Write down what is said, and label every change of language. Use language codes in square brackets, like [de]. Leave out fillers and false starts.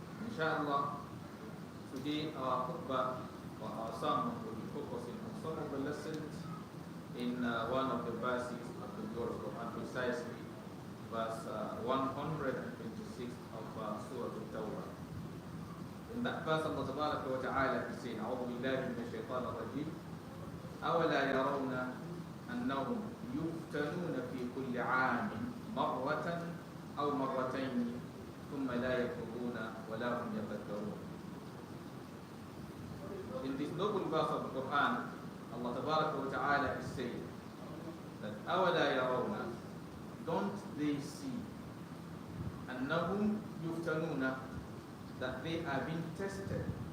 [en] Inshallah, today our khutbah or our sermon will be focusing on some of the lessons in one of the verses of the Quran, precisely verse 126 of Surah Al-Tawbah. In that verse, Allah Ta'ala is saying, [ar] أعوذ بالله من الشيطان الرجيم أولا يرون أنهم يفتنون في كل عام مرة أو مرتين ثم لا يتوبون ولا هم يذكرون. [en] In this noble verse of the Quran, Allah Ta'ala is saying that [ar] أولا يرون, [en] don't they see [ar] أنهم يفتنون, [en] that they are being tested,